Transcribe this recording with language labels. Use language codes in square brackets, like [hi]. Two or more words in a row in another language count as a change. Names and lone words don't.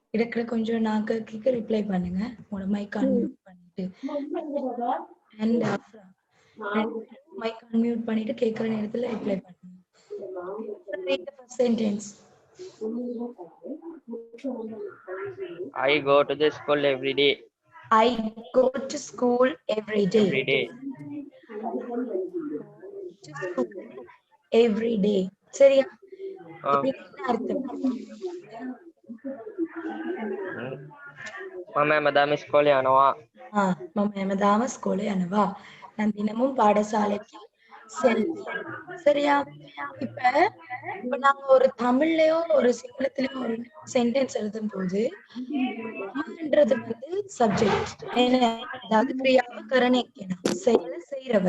[ta] இருக்கிற கொஞ்சம் நான் கேட்க ரிப்ளை பண்ணுங்க. உங்களோட [en] mic unmute [ta] பண்ணிட்டு [en] and mic unmute [ta] பண்ணிட்டு கேட்குற நேரத்தில் ரிப்ளை பண்ணுங்க. [en] Read the first sentence. I go to the school every day. I go to school every day. Every day. To school every day. [ta] சரியா? இது என்ன அர்த்தம்? [si] මම හැමදාම ඉස්කෝලේ යනවා. මම හැමදාම ස්කෝලේ යනවා. [ta] நான் தினமும் பாடசாலைக்கு செல்வேன். சரியா? இப்ப நாங்க ஒரு தமிழ்லயோ ஒரு சிங்களத்திலயோ ஒரு சென்டென்ஸ் எழுதும் போது மமன்றது வந்து சப்ஜெக்ட், அதாவது கிரியாவ கரணிக்கணும், செயலை செய்யறவர்.